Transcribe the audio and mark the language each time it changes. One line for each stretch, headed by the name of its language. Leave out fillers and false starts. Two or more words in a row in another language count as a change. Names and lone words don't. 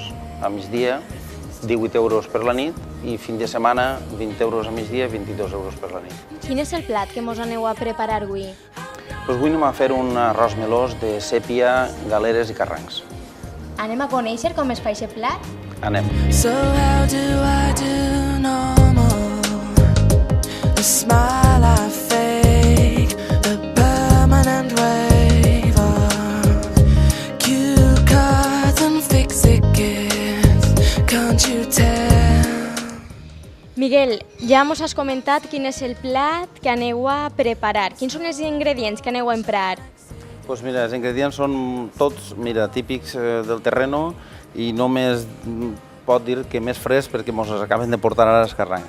Catalan: A migdia, 18 euros per la nit i fin de setmana, 20 euros a migdia i 22 euros per la nit. Quin és el plat que mos aneu a preparar avui? Doncs avui anem a fer un arròs melós de sèpia, galeres i carrancs. Anem a conèixer com es fa aquest plat? Anem.
English: So how do I do normal? The smile I fake, the permanent wave of cue cards and fix-it gifts. Can't you tell?
Catalan: Miguel, ja mos has comentat quin és el plat que aneu a preparar. Quins són els ingredients que aneu a emprar? Doncs mira, els ingredients són tots típics del terreno i només pot dir que més fresc perquè ens els acaben de portar ara els carrancs.